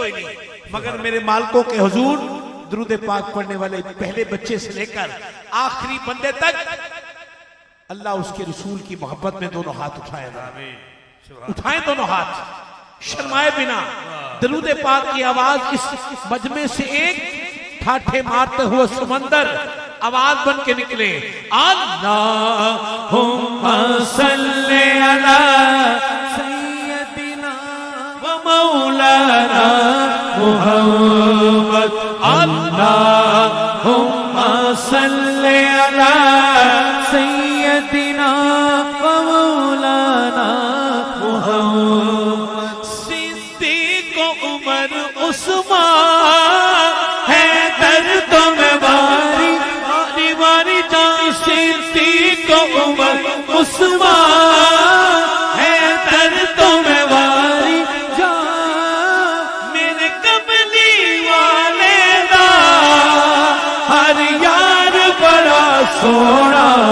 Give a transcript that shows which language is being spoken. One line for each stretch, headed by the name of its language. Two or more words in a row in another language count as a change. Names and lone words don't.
Urdu: کوئی نہیں مگر میرے مالکوں کے حضور درود پاک پڑھنے والے پہلے بچے سے لے کر آخری بندے تک اللہ اس کے رسول کی محبت میں دونوں ہاتھ اٹھائے اٹھائیں دونوں ہاتھ شرمائے بنا درود پاک کی آواز اس مجمع سے ایک ٹھاٹھے مارتے ہوئے سمندر آواز بن کے نکلے,
Arabic: اللهم صل على سيدنا ومولانا محمد، اللهم صل على سيدنا ومولانا محمد.
Urdu: صدیق عمر عثمان ہے دردوں میں باری باری باری جان، صدیق عمر عثمان ہے دردوں میں باری جان,
Punjabi: میرے کملی والے دا ہر یار بڑا سوہنا